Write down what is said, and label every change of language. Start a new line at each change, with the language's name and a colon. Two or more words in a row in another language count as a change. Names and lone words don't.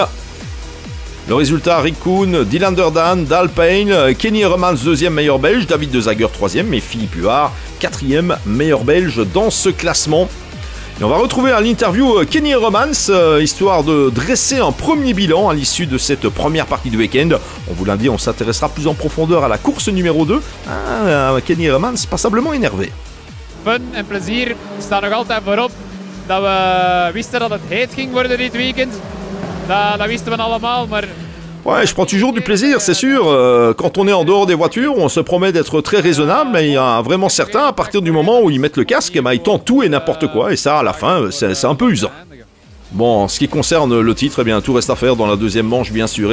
French: Le résultat, Rick Koon, Dylan Derdal, Dan Pale, Kenny Romans 2e meilleur belge, David De Zager 3e et Philippe Huard 4e meilleur belge dans ce classement. Et on va retrouver à l'interview Kenny Romans, histoire de dresser un premier bilan à l'issue de cette première partie du week-end. On vous l'a dit, on s'intéressera plus en profondeur à la course numéro 2. Kenny Romans passablement énervé.
Dutch: Fun en plezier staan nog altijd voorop. dat we wisten dat het heet ging worden dit weekend. Dat wisten we allemaal, maar...
French: Ouais, je prends toujours du plaisir, c'est sûr. Quand on est en dehors des voitures, on se promet d'être très raisonnable, mais il y a vraiment certains, à partir du moment où ils mettent le casque, eh ben, ils tentent tout et n'importe quoi, et ça, à la fin, c'est un peu usant. Bon, en ce qui concerne le titre, eh bien, tout reste à faire dans la deuxième manche, bien sûr.